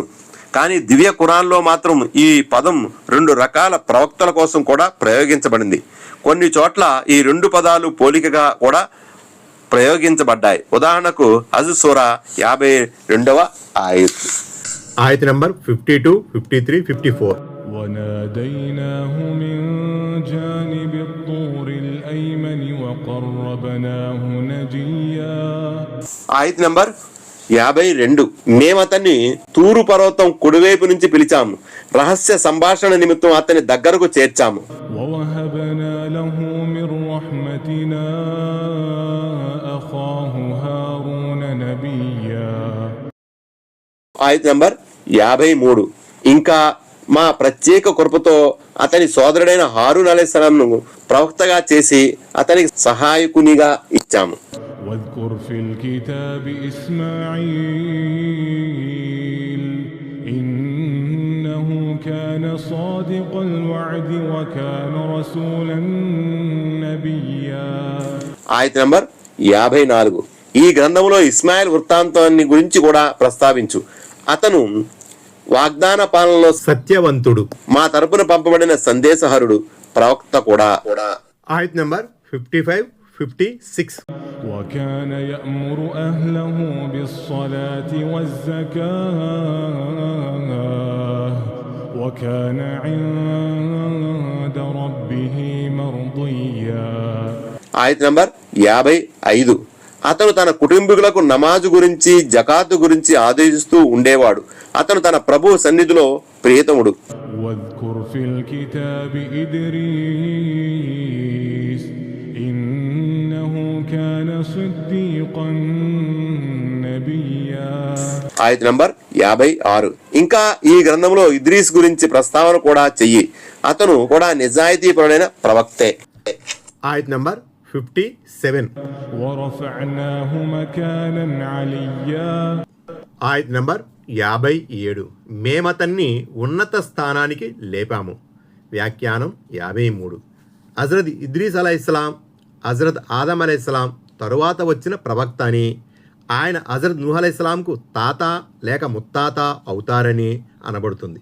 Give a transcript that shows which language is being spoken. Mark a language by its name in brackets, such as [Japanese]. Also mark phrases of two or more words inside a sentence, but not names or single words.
[Telugu] కానీ దివ్య ఖురాన్లో మాత్రం ఈ పదం 2 రకాల ప్రవక్తల కోసం కూడా ప్రయోగించబడింది. కొన్ని చోట్ల ఈ 2 పదాలు పోలికగా కూడా ప్రయోగించబడ్డాయి. ఉదాహరణకు హజ్ సూరా 52వ ఆయత్. ఆయత్ నంబర్ 52, 53, 54. [Arabic] وناديناه من جانب الطور الأيمن وقربناه نجيا. [Telugu] ఆయత్ నంబర్ 52. మేమతన్ని తూరు పర్వతం కుడివైపు నుంచి పిలిచాము, రహస్య సంభాషణ నిమిత్తం అతని దగ్గరకు చేర్చాము. [Arabic] ووهبنا له من رحمتنا أخاه هارون نبيا. [Telugu] ఆయత్ నంబర్ 53. ఇంకా మా ప్రత్యేక కృపతో అతని సోదరుడైన హారూన్ అలైహిస్సలాంను ప్రవక్తగా చేసి అతనికి సహాయకునిగా ఇచ్చాము. [Arabic] واذكر في الكتاب إسماعيل إنه كان صادق الوعد وكان رسولا نبيا. [Telugu] ఆయత్ నంబర్ 54. ఈ గ్రంథంలో ఇస్మాయిల్ వృత్తాంతాన్ని గురించి కూడా ప్రస్తావించు. అతను వాగ్దాన పాలనలో సత్యవంతుడు, మా తరపున పంపబడిన సందేశహరుడు, ప్రవక్త కూడా. ఆయత్ నంబర్ 55, 56. [Arabic] وكان يأمر أهله بالصلاة والزكاة وكان عند ربه مرضيا. [Telugu] ఆయత్ నంబర్ 55. అతను తన కుటుంబీకులకు నమాజు గురించి, జకాతు గురించి ఆదేశిస్తూ ఉండేవాడు. అతను తన ప్రభు సన్నిధిలో ప్రియతముడు. [Arabic] واذكر في الكتاب إدريس إنه كان صديقا نبيا. [Telugu] ఆయత్ నంబర్ 56. ఇంకా ఈ గ్రంథంలో ఇద్రీస్ గురించి ప్రస్తావన కూడా చెయ్యి. అతను కూడా నిజాయితీపరుడైన ప్రవక్తే. ఆయత్ నంబర్ 57. [Arabic] ورفعناه مكانا عليا. [Telugu] ఆయత్ నంబర్ 57. మేమతన్ని ఉన్నత స్థానానికి లేపాము. వ్యాఖ్యానం 53. హజరత్ ఇద్రీస్ అలైహిస్సలాం, హజరత్ ఆదం అలైహిస్సలాం తరువాత వచ్చిన ప్రవక్త అని, ఆయన హజరత్ నూహ్ అలైహిస్సలాంకు తాత లేక ముత్తాత అవుతారని అనబడుతుంది.